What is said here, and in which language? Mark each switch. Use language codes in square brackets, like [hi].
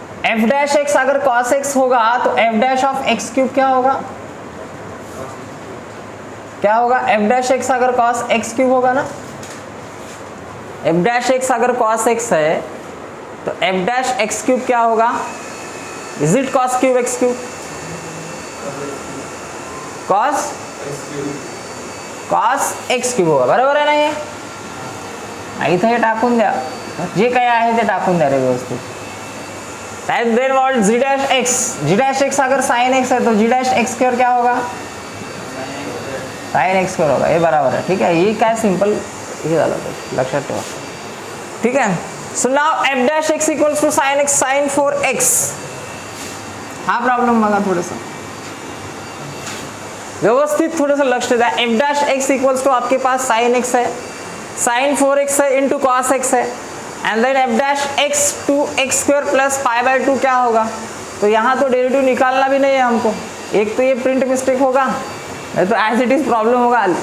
[hi] F dash x अगर cos x होगा तो F dash of x cube क्या होगा, क्या होगा, एफ डैश एक्स अगर कॉस एक्स क्यूब होगा ना, एफ डैश एक्स अगर कॉस एक्स है तो एफ डैश एक्स क्यूब क्या होगा, is it cos cube x cube, cos cos x cube होगा, बरोबर आहे ना. [mr] हे इथं हे टाकून द्या, जे काही आहे ते टाकून द्या रे व्यवस्थित. [hi] Then what, ji dash x, ji dash x अगर साइन एक्स है तो जी डैश एक्स स्क्वायर क्या होगा, साइन एक्स स्क्वेअर होगा, [mr] हे बराबर आहे. ठीक आहे, ही काय सिंपल हे झालं लक्षात ठेवा. ठीक आहे. [en] So नाव F dash X equals to sine X sine 4x. [mr] हा प्रॉब्लेम बघा थोडंसं व्यवस्थित थोडंसं लक्ष द्या. [hi] F dash x equals to आपके पास साइन एक्स है, साइन 4x है इंटू कॉस एक्स है, and then F dash x to x square plus pi by 2 क्या होगा. तो यहाँ तो डेरिवेटिव निकालना भी नहीं है हमको. एक तो ये प्रिंट मिस्टेक होगा, नहीं तो एज इट इज प्रॉब्लम होगा.